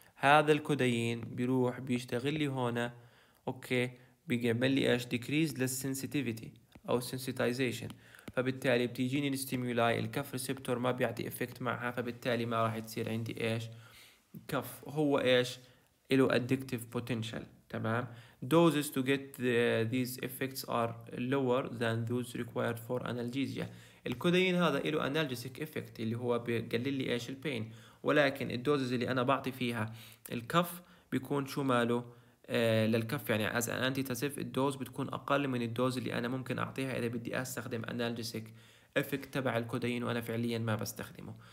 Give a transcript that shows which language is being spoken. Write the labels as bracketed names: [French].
[Arabic] هذا الكودايين بيروح بيشتغل لي هنا. اوكي. بيعمل لي ايش؟ ديكريز للسنسيتيفيتي او سنسيتايزيشن. فبالتالي بتيجيني الستيمولاي، الكف ريسبتور ما بيعطي افكت معها، فبالتالي ما راح تصير عندي ايش؟ كف. هو ايش؟ له addictive potential. تمام. [English] doses to get these effects are lower than those required for analgesia. [Arabic] الكودايين هذا له analgesic effect اللي هو بيقلل لي ايش؟ البين، ولكن الدوزز اللي انا بعطي فيها الكف بيكون شو ماله؟ للكف يعني [English] as an antitussive [Arabic] الدوز بتكون اقل من الدوز اللي انا ممكن اعطيها اذا بدي استخدم analgesic افكت تبع الكودايين وانا فعليا ما بستخدمه.